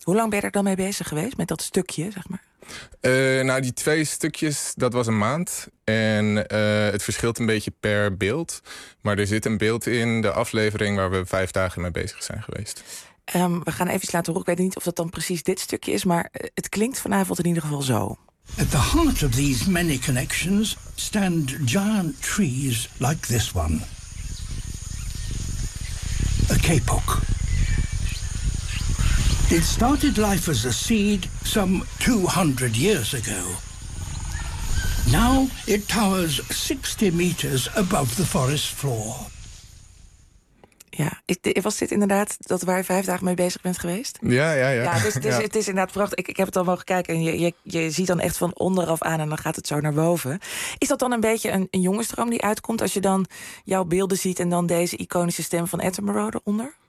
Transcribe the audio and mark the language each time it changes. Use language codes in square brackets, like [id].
[nl] Hoe lang ben je er dan mee bezig geweest met dat stukje, zeg maar? Die twee stukjes, dat was een maand. En het verschilt een beetje per beeld. Maar er zit een beeld in de aflevering waar we 5 dagen mee bezig zijn geweest. We gaan even laten horen. Ik weet niet of dat dan precies dit stukje is, maar het klinkt vanavond in ieder geval zo. [en] At the heart of these many connections stand giant trees like this one. A kapok. It started life as a seed some 200 years ago. Now it towers 60 meters above the forest floor. [nl] Ja, was dit inderdaad dat waar je 5 dagen mee bezig bent geweest? Ja. Het is inderdaad prachtig. Ik heb het al mogen kijken en je ziet dan echt van onderaf aan en dan gaat het zo naar boven. Is dat dan een beetje een jongensdroom die uitkomt als je dan jouw beelden ziet en dan deze iconische stem van Attenborough eronder?